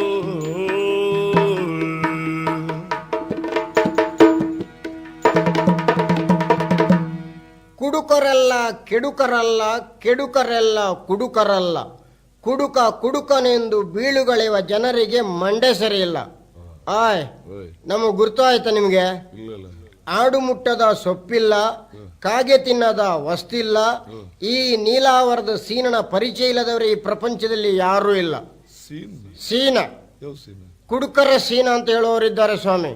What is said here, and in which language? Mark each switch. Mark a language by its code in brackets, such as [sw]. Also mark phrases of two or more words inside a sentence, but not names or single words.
[kn] ಕುಡುಕರೆಲ್ಲ ಕೆಡುಕರಲ್ಲ ಕೆಡುಕರೆಲ್ಲ ಕುಡುಕರಲ್ಲ ಕುಡುಕ ಕುಡುಕನೆಂದು ಬೀಳುಗಳೆವ ಜನರಿಗೆ ಮಂಡೆ ಸರಿಯಿಲ್ಲ. ಆಯ್ ನಮಗೆ ಗುರ್ತಾಯ್ತಾ ನಿಮ್ಗೆ? ಆಡು ಮುಟ್ಟದ ಸೊಪ್ಪಿಲ್ಲ, ಕಾಗೆ ತಿನ್ನದ ವಸ್ತಿಲ್ಲ. ಈ ನೀಲಾವರದ ಸೀನನ ಪರಿಚಯ ಇಲ್ಲದವರು ಈ ಪ್ರಪಂಚದಲ್ಲಿ ಯಾರೂ ಇಲ್ಲ. ಸೀನ ಕುಡುಕರ ಸೀನ ಅಂತ ಹೇಳೋರಿದ್ದಾರೆ ಸ್ವಾಮಿ.